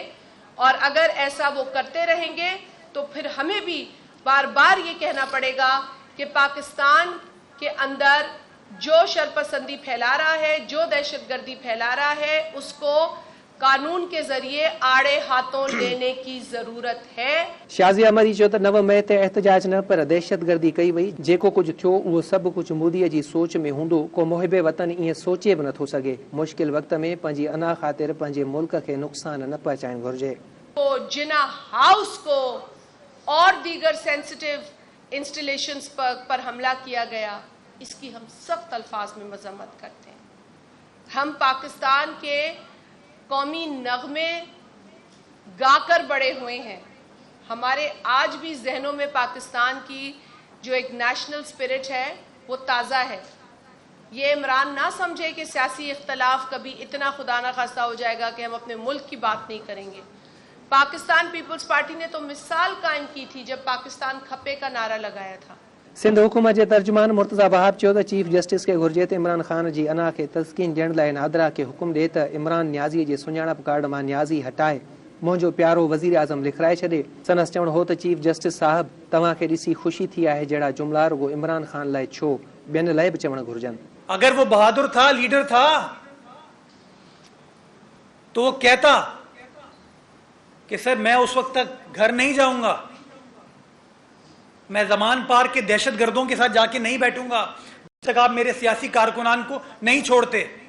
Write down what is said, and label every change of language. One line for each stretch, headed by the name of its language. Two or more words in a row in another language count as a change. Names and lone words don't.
Urdu: اور اگر ایسا وہ کرتے رہیں گے تو پھر ہمیں بھی بار بار یہ کہنا پڑے گا کہ پاکستان کے اندر جو شرپسندی پھیلا رہا ہے، جو دہشت گردی پھیلا رہا ہے، اس کو قانون کے ذریعے آڑے ہاتھوں لینے کی ضرورت ہے.
Sindhi: शाज़िया मरी चयो त 9 मई ते एहतजाज न पर दहशतगर्दी कई वई। जेको कुझु थियो उहो सभु कुझु मोदीअ जी सोच में हूंदो। को मुहिबे वतन ईअं सोचे बि नथो सघे। मुश्किल वक़्त में पंहिंजी अना ख़ातिर पंहिंजे मुल्क खे नुक़सान न पहुचाइणु घुरिजे।
Urdu: تو جناح ہاؤس کو اور دیگر
English: sensitive installations
Urdu: پر حملہ کیا گیا، اس کی ہم سخت الفاظ میں مذمت کرتے ہیں. ہم پاکستان کے قومی نغمے گا کر بڑے ہوئے ہیں. ہمارے آج بھی ذہنوں میں پاکستان کی جو ایک
English: national spirit
Urdu: ہے وہ تازہ ہے. یہ عمران نہ سمجھے کہ سیاسی اختلاف کبھی اتنا خدانخواستہ ہو جائے گا کہ ہم اپنے ملک کی بات نہیں کریں گے. پاکستان پیپلز پارٹی نے تو مثال قائم کی تھی جب پاکستان کھپے کا نعرہ لگایا تھا.
Sindhi: सिंध हुकूमत जे तर्जुमान मुर्तज़ा वहाब चयो त चीफ जस्टिस खे घुरिजे त इमरान ख़ान जी अना खे तस्कीन ॾियण लाइ नादरा खे हुकुम ॾिए त इमरान न्याज़ी जे सुञाणप कार्ड मां न्याज़ी हटाए मुंहिंजो प्यारो वज़ीर आज़म लिखाए छॾे। संदसि चवणु हो त चीफ जस्टिस साहब तव्हांखे ॾिसी ख़ुशी थी आहे जहिड़ा जुमला रुगो इमरान ख़ान लाइ छो ॿियनि लाइ बि चवणु घुरिजनि।
Urdu: اگر وہ بہادر تھا، لیڈر تھا، تو وہ کہتا کہ سر میں اس وقت تک گھر نہیں جاؤں گا، میں زمان پارک کے دہشت گردوں کے ساتھ جا کے نہیں بیٹھوں گا جب تک آپ میرے سیاسی کارکنان کو نہیں چھوڑتے.